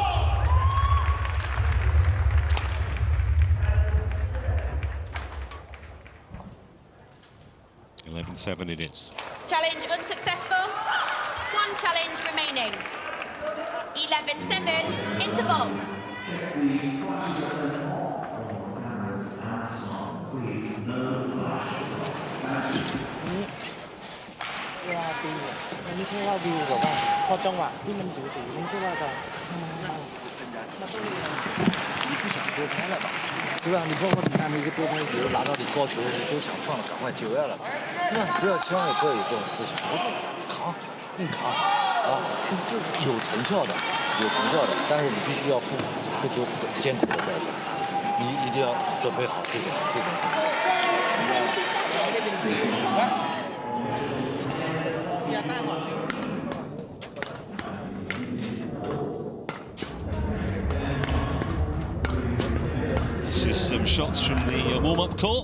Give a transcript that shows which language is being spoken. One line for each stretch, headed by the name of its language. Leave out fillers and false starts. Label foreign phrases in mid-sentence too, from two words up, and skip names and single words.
English: (11-7) it is. Challenge unsuccessful. One challenge remaining. 11-7, interval.
Thai: Ila ตีเนี่ยมันไม่ใช่ว่าวิวแบบว่าพอจังหวะที่มันสูสีมันไม่ใช่ว่าจะ
Chinese: 你不想多拍了吧？对吧？你包括你看那个多拍球拿到你高球，你都想放了，赶快9月了吧？对吧？不要，千万也不要有这种思想。我就扛，硬扛啊，是有成效的，有成效的。但是你必须要付出艰苦的代价，你一定要准备好这种。
English: This is some shots from the warm-up court.